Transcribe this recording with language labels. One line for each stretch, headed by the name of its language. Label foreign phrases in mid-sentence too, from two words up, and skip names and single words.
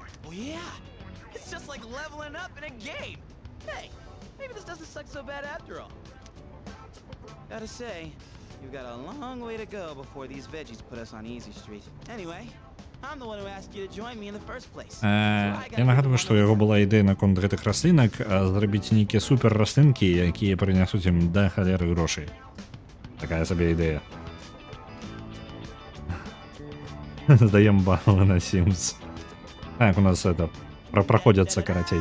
English: Oh yeah! It's just like leveling up in a game! Hey, maybe this doesn't suck so bad after all. Gotta say, you've got a long way to go before these veggies put us on Easy Street. Anyway, I'm the one who asked you to join me in the first place.
Belarusian: Я нагадую, што у яго была ідэя наконт гэтых раслінак зрабіць нейкія супер раслінкі, якія прынясуць ім да халеры грошай. Такая сабе ідэя. Здаем балы на Sims. Так, у нас это праходзяцца карацей.